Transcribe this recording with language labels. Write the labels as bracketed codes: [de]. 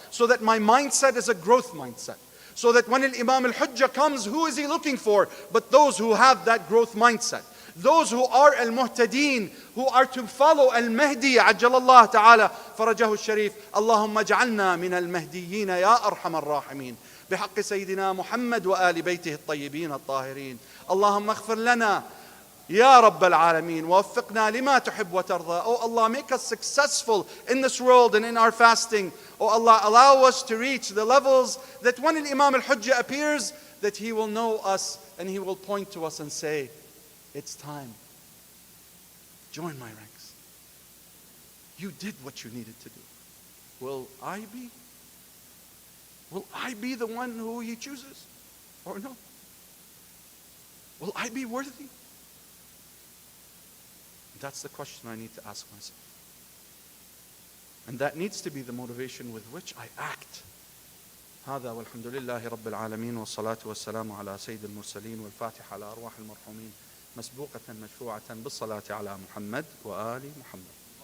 [en] So that my mindset is a growth mindset. So that when Imam al-Hujjah comes, who is he looking for? But those who have that growth mindset. Those who are al-Muhtadeen, who are to follow al-Mahdi, [ar] ajjalallahu ta'ala farajahu al-sharif. Allahumma ja'alna min al-Mahdiyin ya arhamar rahimin. بحق سيدنا محمد وآل بيته الطيبين الطاهرين. اللهم اغفر لنا يا رب العالمين ووفقنا لما تحب وترضى. [en] Oh Allah, make us successful in this world and in our fasting. Oh Allah, allow us to reach the levels that when Imam al-Hujjah appears, that he will know us and he will point to us and say, it's time. Join my ranks. You did what you needed to do. Will I be? Will I be the one who He chooses? Or no? Will I be worthy? That's the question I need to ask myself. And that needs to be the motivation with which I act. [ar] هذا والحمد لله رب العالمين والصلاة والسلام على سيد المرسلين والفاتحة على أرواح المرحومين مسبوقة مشفوعة بالصلاة على محمد وآل محمد.